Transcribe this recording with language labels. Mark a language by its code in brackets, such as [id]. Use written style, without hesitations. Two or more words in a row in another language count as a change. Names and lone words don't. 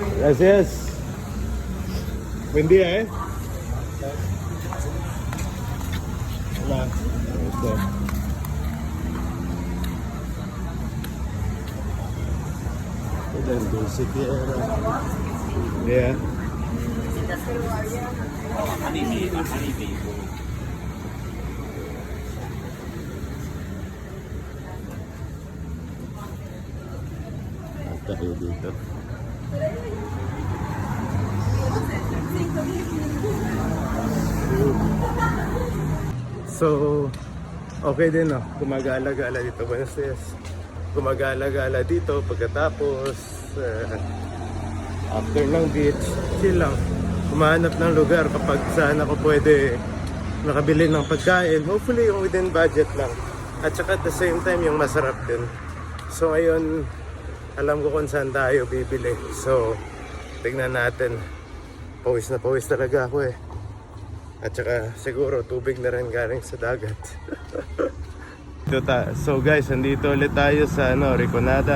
[es] Gracias. Buen día, Hola. Del dulce tierra. [en] Yeah. [tl] Tayo dito. So, okay din gumagala-gala dito. [es] Buenos Dias. [tl] Gumagala-gala dito pagkatapos after ng beach, chill lang. Humahanap ng lugar kapag saan ako pwede makabili ng pagkain. Hopefully yung [en] within budget [tl] lang. At saka [en] at the same time [tl] yung masarap din. So ngayon, alam ko kung saan tayo bibili. So, tignan natin. Pawis na pawis talaga ako eh. At saka siguro tubig na rin galing sa dagat. So guys, andito ulit tayo sa Riconada.